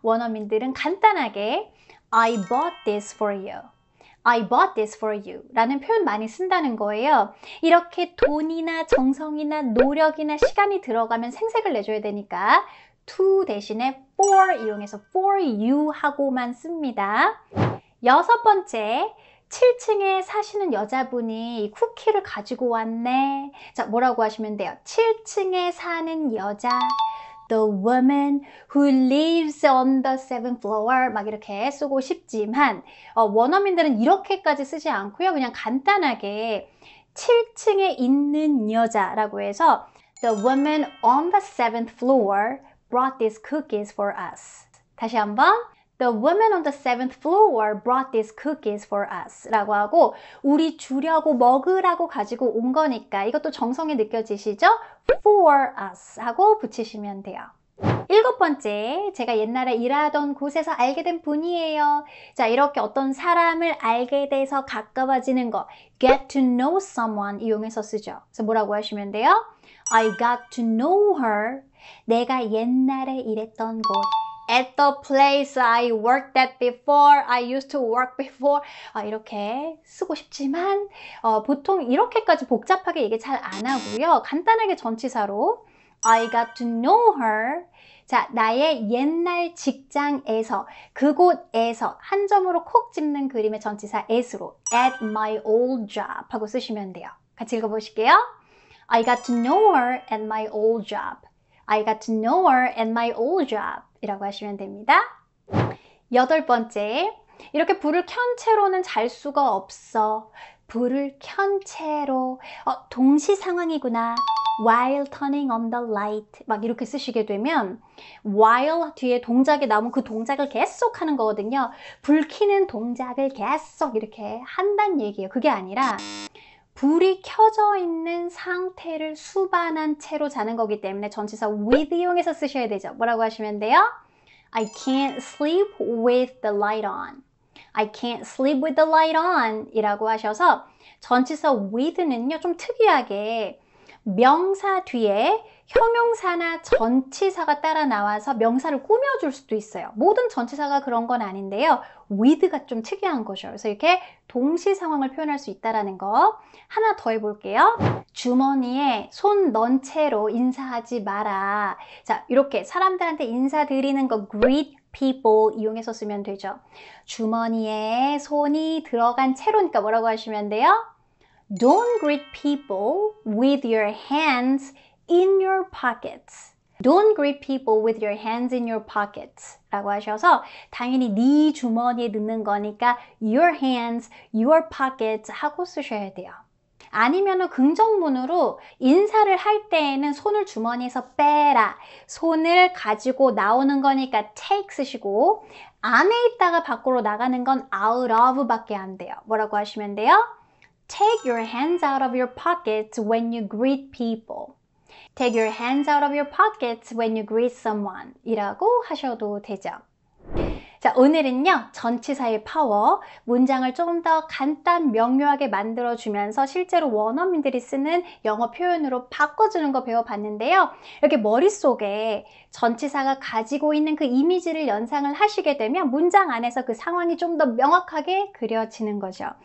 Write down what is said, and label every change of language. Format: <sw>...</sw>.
<ko>원어민들은 간단하게</ko> <en>I bought this for you. I bought this for you</en> <ko>라는 표현 많이 쓴다는 거예요. 이렇게 돈이나 정성이나 노력이나 시간이 들어가면 생색을 내줘야 되니까 to 대신에 for 이용해서 for you 하고만 씁니다. 여섯 번째, 7층에 사시는 여자분이 쿠키를 가지고 왔네. 자, 뭐라고 하시면 돼요? 7층에 사는 여자</ko> <en>The woman who lives on the seventh floor</en> <ko>막 이렇게 쓰고 싶지만 원어민들은 이렇게까지 쓰지 않고요. 그냥 간단하게 7층에 있는 여자라고 해서</ko> <en>The woman on the seventh floor brought these cookies for us.</en> <ko>다시 한번</ko> <en>The woman on the seventh floor brought these cookies for us</en> <ko>라고 하고 우리 주려고 먹으라고 가지고 온 거니까 이것도 정성이 느껴지시죠? For us 하고 붙이시면 돼요. 7번째, 제가 옛날에 일하던 곳에서 알게 된 분이에요. 자, 이렇게 어떤 사람을 알게 돼서 가까워지는 거 get to know someone 이용해서 쓰죠. 그래서 뭐라고 하시면 돼요?</ko> <en>I got to know her.</en> <ko>내가 옛날에 일했던 곳</ko> <en>at the place I worked at before, I used to work before</en> <ko>이렇게 쓰고 싶지만 보통 이렇게까지 복잡하게 얘기 잘 안 하고요. 간단하게 전치사로</ko> <en>I got to know her.</en> <ko>자, 나의 옛날 직장에서, 그곳에서 한 점으로 콕 집는 그림의 전치사 at로</ko> <en>at my old job</en> <ko>하고 쓰시면 돼요. 같이 읽어보실게요.</ko> <en>I got to know her at my old job. I got to know her at my old job</en> <ko>이라고 하시면 됩니다. 8번째, 이렇게 불을 켠 채로는 잘 수가 없어. 불을 켠 채로 동시 상황이구나.</ko> <en>While turning on the light</en> <ko>막 이렇게 쓰시게 되면 while 뒤에 동작이 나오면 그 동작을 계속 하는 거거든요. 불 켜는 동작을 계속 이렇게 한다는 얘기예요. 그게 아니라 불이 켜져 있는 상태를 수반한 채로 자는 거기 때문에 전치사 with 이용해서 쓰셔야 되죠. 뭐라고 하시면 돼요?</ko> <en>I can't sleep with the light on. I can't sleep with the light on</en> <ko>이라고 하셔서 전치사 with는요 좀 특이하게 명사 뒤에 형용사나 전치사가 따라 나와서 명사를 꾸며줄 수도 있어요. 모든 전치사가 그런 건 아닌데요. with가 좀 특이한 거죠. 그래서 이렇게 동시 상황을 표현할 수 있다는 거. 하나 더 해볼게요. 주머니에 손 넣은 채로 인사하지 마라. 자, 이렇게 사람들한테 인사드리는 거 greet people 이용해서 쓰면 되죠. 주머니에 손이 들어간 채로니까 뭐라고 하시면 돼요?</ko> <en>Don't greet people with your hands in your pockets. Don't greet people with your hands in your pockets</en> <ko>라고 하셔서 당연히 네 주머니에 넣는 거니까</ko> <en>your hands, your pockets</en> <ko>하고 쓰셔야 돼요. 아니면은 긍정문으로 인사를 할 때에는 손을 주머니에서 빼라. 손을 가지고 나오는 거니까 take 쓰시고 안에 있다가 밖으로 나가는 건 out of 밖에 안 돼요. 뭐라고 하시면 돼요?</ko> <en>Take your hands out of your pockets when you greet people. Take your hands out of your pockets when you greet someone</en> <ko>이라고 하셔도 되죠. 자, 오늘은요 전치사의 파워, 문장을 조금 더 간단 명료하게 만들어주면서 실제로 원어민들이 쓰는 영어 표현으로 바꿔주는 거 배워봤는데요. 이렇게 머릿속에 전치사가 가지고 있는 그 이미지를 연상을 하시게 되면 문장 안에서 그 상황이 좀 더 명확하게 그려지는 거죠.</ko>